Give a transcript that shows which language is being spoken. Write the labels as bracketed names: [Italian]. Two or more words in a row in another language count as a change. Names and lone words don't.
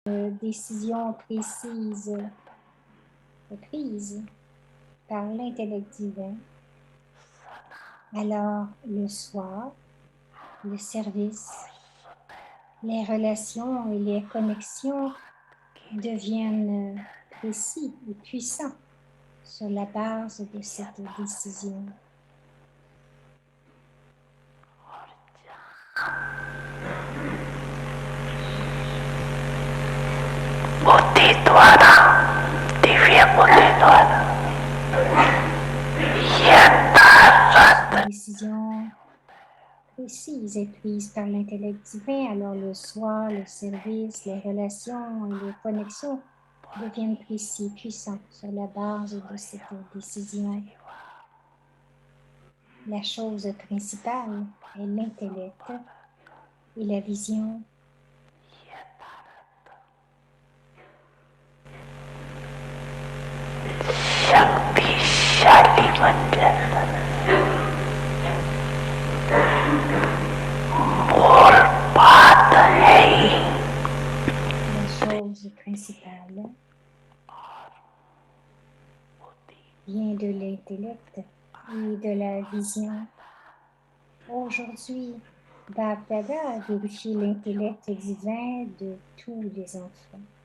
[French] décision précise prise par l'intellect divin, alors le soi, le service, les relations et les connexions deviennent précis et puissants sur la base de cette décision. [Hindi] बुद्धि द्वारा दिव्य बुद्धि द्वारा [French] Une décision précise est prise par l'intellect divin, alors le soi, le service, les relations et les connexions deviennent précis, puissants sur la base de cette décision. La chose principale est l'intellect et la vision. [Hindi] शक्तिशाली बन जाता मूल बात है ही [French] La chose principale vient de l'intellect et de la vision. Aujourd'hui, Bab Dada vérifie l'intellect divin de tous les enfants.